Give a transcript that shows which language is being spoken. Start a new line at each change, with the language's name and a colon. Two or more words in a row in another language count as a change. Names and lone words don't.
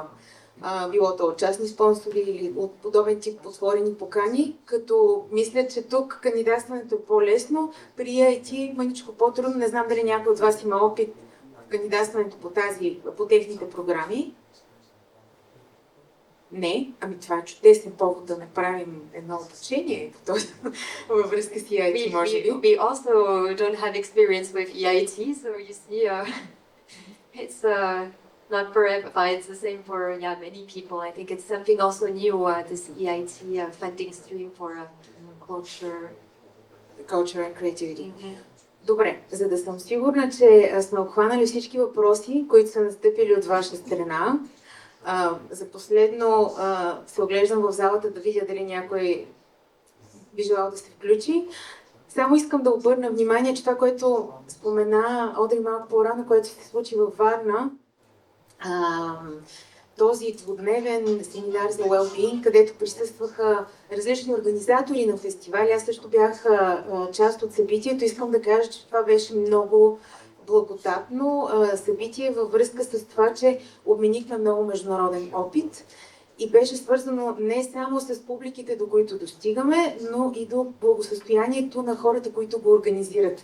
Bulgarian: Било то от частни спонсори или от подобен тип отворени покани, като мисля, че тук кандидатстването е по-лесно, при EIT мъничко по-трудно. Не знам дали някой от вас има опит в кандидатстването по техните програми. Не, това е чудесен повод да направим едно обучение във връзка с EIT, може би.
English: We also don't have experience with EIT, so you see, it's not for everybody, it's the same for many people. I think it's something also new, this EIT funding stream for culture and creativity.
Bulgarian: Добре, за да съм сигурна, че сме обхванали всички въпроси, които са настъпили от ваша страна, за последно се оглеждам в залата да видя дали някой би желал да се включи. Само искам да обърна внимание, че това, което спомена Одри малко по-рано, което се случи във Варна, този двудневен семинар за well-being, където присъстваха различни организатори на фестивали. Аз също бях част от събитието. Искам да кажа, че това беше много благодатно събитие във връзка с това, че обменихме много международен опит и беше свързано не само с публиките, до които достигаме, но и до благосъстоянието на хората, които го организират.